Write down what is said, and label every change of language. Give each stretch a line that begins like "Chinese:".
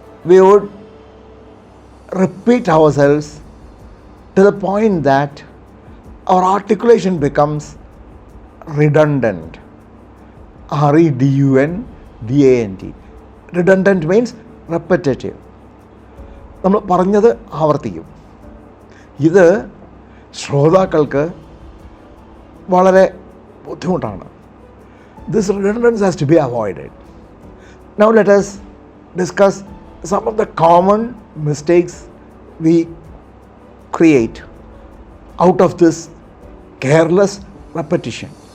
English: We would repeat ourselves to the point that our articulation becomes redundant. R-E-D-U-N-D-A-N-T. Redundant means repetitive.
Malayalam: നമ്മൾ പറഞ്ഞത് ആവർത്തിക്കും. ഇത് ശ്രോതാക്കൾക്ക് വളരെ ബുദ്ധിമുട്ടാണ്.
English: This redundance has to be avoided. Now let us discuss some of the common mistakes we create out of this careless repetition.